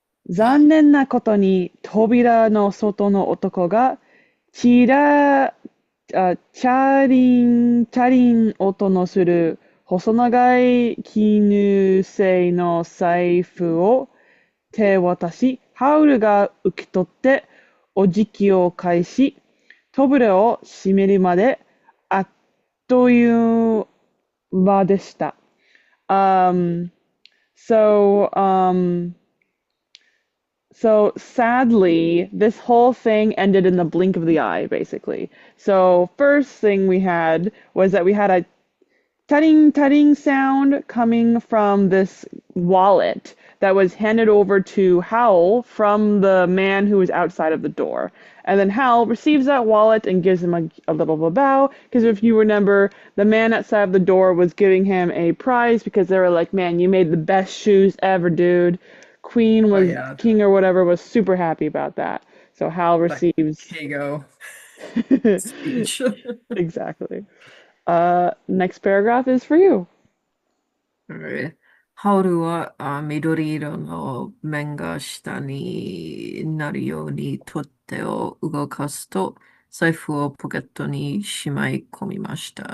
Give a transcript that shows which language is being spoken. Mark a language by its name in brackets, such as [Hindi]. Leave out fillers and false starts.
[Japanese] 残念なことに扉の外の男がチラ、チャリン音のする細長い絹製の財布を手渡し、ハウルが受け取ってお辞儀を返し、扉を閉めるまであっという間でした。 [English] Um, so, um, So sadly, this whole thing ended in the blink of the eye, basically. So first thing we had was that we had a tutting tutting sound coming from this wallet that was handed over to Howl from the man who was outside of the door. And then Howl receives that wallet and gives him a little of a bow. Because if you remember, the man outside of the door was giving him a prize because they were like, man, you made the best shoes ever, dude. Oh yeah. King or whatever was super happy about that. So Hal That receives. Kago speech. Exactly. Next paragraph is for you. [Japanese] ハウルは緑色の面が下になるように取っ手を動かすと財布をポケットにしまい込みました。